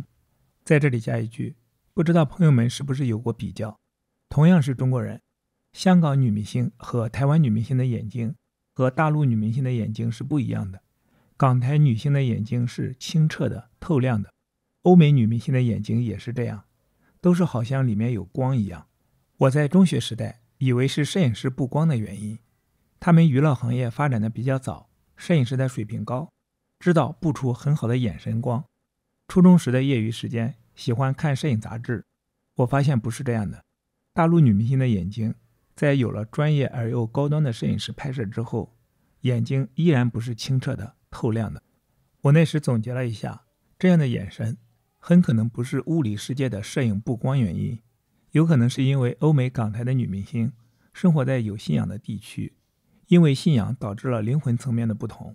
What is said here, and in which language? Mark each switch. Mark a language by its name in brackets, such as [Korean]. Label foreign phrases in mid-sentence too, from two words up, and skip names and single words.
[Chinese] 在這裡加一句，不知道朋友們是不是有過比較，同樣是中國人，香港女明星和台灣女明星的眼睛和大陸女明星的眼睛是不一樣的。港台女星的眼睛是清澈的、透亮的，歐美女明星的眼睛也是這樣，都是好像裡面有光一樣。我在中學時代以為是攝影師布光的原因，他們娛樂行業發展的比較早，攝影師的水平高，知道布出很好的眼神光。初中時的業餘時間喜歡看攝影雜誌，我發現不是這樣的。大陸女明星的眼睛在有了專業而又高端的攝影師拍攝之後，眼睛依然不是清澈的透亮的。我那時總結了一下，這樣的眼神很可能不是物理世界的攝影布光原因，有可能是因為歐美港台的女明星生活在有信仰的地区，因為信仰導致了灵魂层面的不同。